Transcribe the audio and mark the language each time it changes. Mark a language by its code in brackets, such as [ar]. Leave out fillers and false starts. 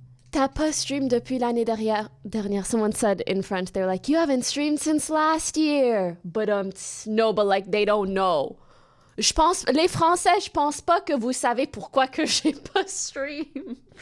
[fr] T'as pas streamed depuis l'année dernière. [en] Someone said in French, they're like, you haven't streamed since last year. But no, but like they don't know. [fr] Les Français, je pense pas que vous savez pourquoi que j'ai pas stream.